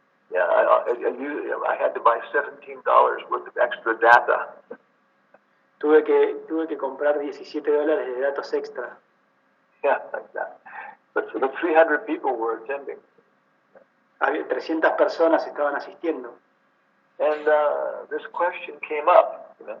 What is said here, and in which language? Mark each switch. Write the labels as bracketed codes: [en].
[en] Yeah, I had to buy $17 worth of extra data. [es] Tuve que comprar $17 de datos extra. [en] Yeah, like that. But the 300 people were attending. [es] 300 personas estaban asistiendo. [en] And this question came up,